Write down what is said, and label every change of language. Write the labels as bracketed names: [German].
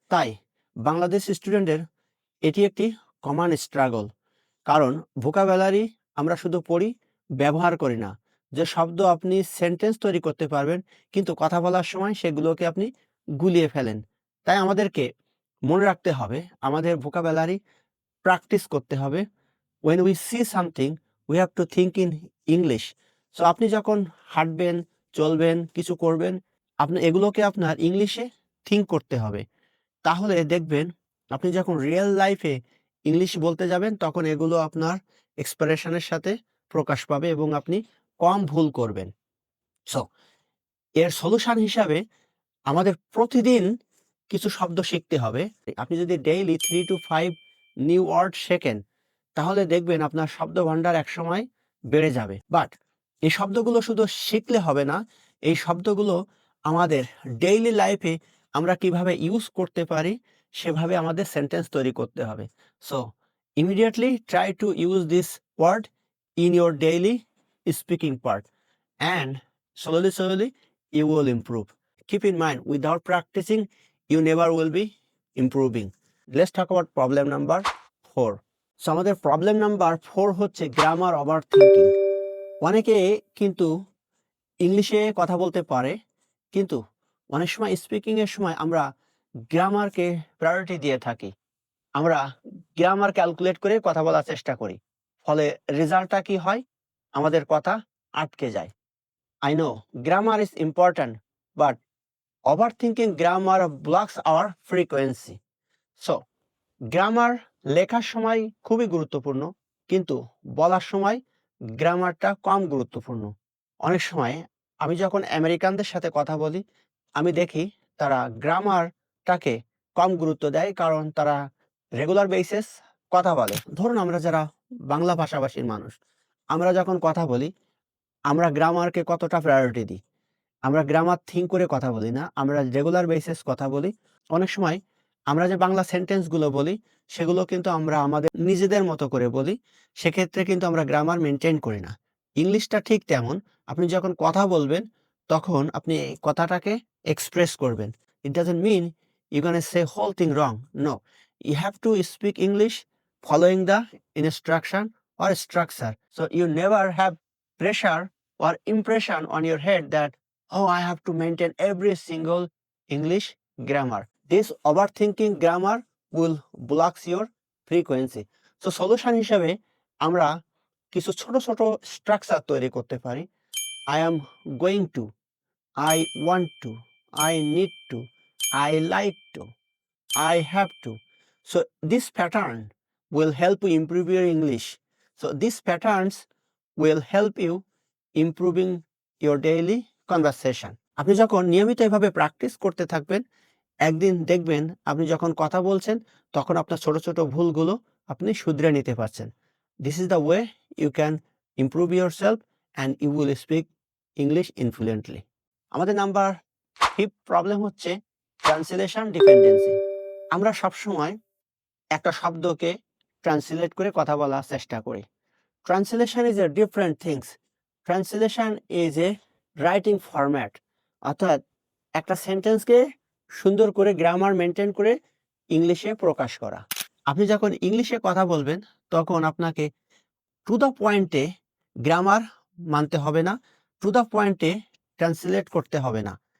[Bangla] তাই বাংলাদেশ স্টুডেন্টের এটি একটি কমন স্ট্রাগল, কারণ ভোকাবুলারি আমরা শুধু পড়ি, ব্যবহার করি না। যে শব্দ আপনি সেন্টেন্স তৈরি করতে পারবেন, কিন্তু কথা বলার সময় সেগুলোকে আপনি গুলিয়ে ফেলেন। তাই আমাদেরকে মনে রাখতে হবে, আমাদের ভোকাবুলারি প্র্যাকটিস করতে হবে। [English] when we see something we have to think in English. [Bangla] So আপনি যখন হাঁটবেন, চলবেন, কিছু করবেন, আপনি এগুলোকে আপনার ইংলিশে থিঙ্ক করতে হবে। তাহলে দেখবেন আপনি যখন রিয়েল লাইফে ইংলিশ বলতে যাবেন তখন এগুলো আপনার এক্সপ্রেশনের সাথে প্রকাশ পাবে এবং আপনি কম ভুল করবেন। সো এর সলিউশন হিসাবে আমাদের প্রতিদিন কিছু শব্দ শিখতে হবে। আপনি যদি ডেইলি 3 to 5 নিউ ওয়ার্ড শেখেন তাহলে দেখবেন আপনার শব্দ ভান্ডার একসময় বেড়ে যাবে। বাট এই শব্দগুলো শুধু শিখলে হবে না, এই শব্দগুলো আমাদের ডেইলি লাইফে আমরা কিভাবে ইউজ করতে পারি সেভাবে আমাদের সেন্টেন্স তৈরি করতে হবে। [English] So immediately try to use this word in your daily speaking part and slowly you will improve. Keep in mind, without practicing you never will be improving. Let's talk about problem number 4. [Bangla] So আমাদের problem number 4 হচ্ছে grammar over thinking. অনেকে কিন্তু ইংলিশে কথা বলতে পারে, কিন্তু অনেক সময় স্পিকিংয়ের সময় আমরা গ্রামারকে প্রায়োরিটি দিয়ে থাকি। আমরা গ্রামার ক্যালকুলেট করে কথা বলার চেষ্টা করি, ফলে রেজাল্টটা কি হয়, আমাদের কথা আটকে যায়। [English] I know grammar is important, but overthinking grammar blocks our frequency. [Bangla] So grammar লেখার সময় খুবই গুরুত্বপূর্ণ, কিন্তু বলার সময় গ্রামারটা কম গুরুত্বপূর্ণ। অনেক সময় আমি যখন আমেরিকানদের সাথে কথা বলি আমি দেখি তারা গ্রামারটাকে কম গুরুত্ব দেয়, কারণ তারা রেগুলার বেসিস কথা বলে। ধরুন আমরা যারা বাংলা ভাষাভাষীর মানুষ, আমরা যখন কথা বলি আমরা গ্রামারকে কতটা প্রায়োরিটি দিই। আমরা গ্রামার থিঙ্ক করে কথা বলি না, আমরা রেগুলার বেসিস কথা বলি। অনেক সময় আমরা যে বাংলা সেন্টেন্সগুলো বলি সেগুলো কিন্তু আমরা আমাদের নিজেদের মতো করে বলি, সেক্ষেত্রে কিন্তু আমরা গ্রামার মেনটেন করি না। ইংলিশটা ঠিক তেমন, আপনি যখন কথা বলবেন তখন আপনি এই কথাটাকে এক্সপ্রেস করবেন। [English] It doesn't mean you can say whole thing wrong, no, you have to speak English following the instruction or structure. So you never have pressure or impression on your head that, oh, I have to maintain every single English grammar. This overthinking grammar will blocks your frequency. [Bangla] So solution হিসেবে আমরা কিছু ছোট ছোট structure তৈরি করতে পারি। [English] I am going to, I want to, I need to, I like to, I have to. So this pattern will help you improve your English. So these patterns will help you improving your daily conversation. [Bangla] আপনি যখন নিয়মিত এভাবে practice করতে থাকবেন, একদিন দেখবেন আপনি যখন কথা বলছেন তখন আপনার ছোট ছোট ভুলগুলো আপনি শুধরে নিতে পারছেন। [English] This is the way you can improve your self and you will speak English influently. [Bangla] আমাদের নাম্বার 5 প্রবলেম হচ্ছে ট্রান্সলেশন ডিপেন্ডেন্সি। আমরা সবসময় একটা শব্দকে ট্রান্সলেট করে কথা বলার চেষ্টা করি। [English] Translation is a different things. Translation is a writing format. [Bangla] অর্থাৎ একটা সেন্টেন্সকে সুন্দর করে গ্রামার মেনটেন করে ইংলিশে প্রকাশ করা। আপনি যখন ইংলিশে কথা বলবেন তখন আপনাকে টু দ্য পয়েন্টে গ্রামার মানতে হবে না, টু দ্য পয়েন্টে ট্রান্সলেট করতে হবে না।